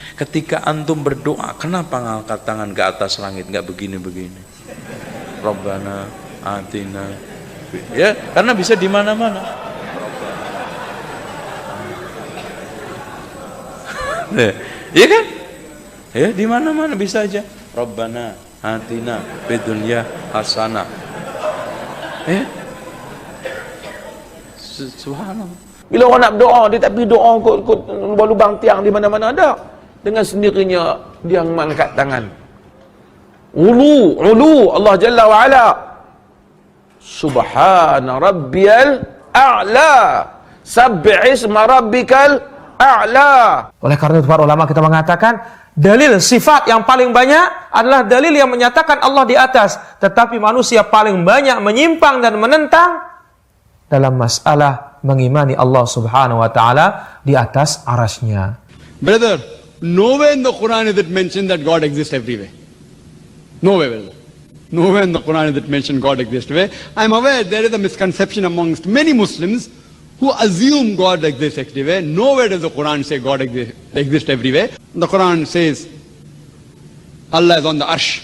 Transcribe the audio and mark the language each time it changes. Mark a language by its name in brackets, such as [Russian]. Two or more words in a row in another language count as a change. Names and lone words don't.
[Indonesian] Ketika antum berdoa, kenapa ngangkat tangan ke atas langit, nggak begini-begini? [Arabic] ربنا آتنا. [Indonesian] Ya, karena bisa di mana-mana. Iya kan? Ya, di mana-mana bisa aja. [Arabic] ربنا آتنا في الدنيا حسنة. سبحان الله. [Malay] Bila orang nak berdoa, dia tak pergi doa kot lubang tiang di mana-mana, ada. Dengan sendirinya dia mengangkat tangan. [Arabic] علو الله جل وعلا. سبحان ربي الأعلى. سبح اسم ربك الأعلى. [Indonesian] Oleh karena itu para ulama kita mengatakan dalil sifat yang paling banyak adalah dalil yang menyatakan Allah di atas, tetapi manusia paling banyak menyimpang dan menentang dalam masalah mengimani Allah [Arabic] سبحانه وتعالى [Indonesian] di atas arasy-Nya. [English] Brother, nowhere in the Quran is it mentioned that God exists everywhere. Nowhere, brother. Nowhere in the Quran is it mentioned God exists everywhere. I'm aware there is a misconception amongst many Muslims who assume God exists everywhere. Nowhere does the Quran say God exists everywhere. The Quran says Allah is on the arsh.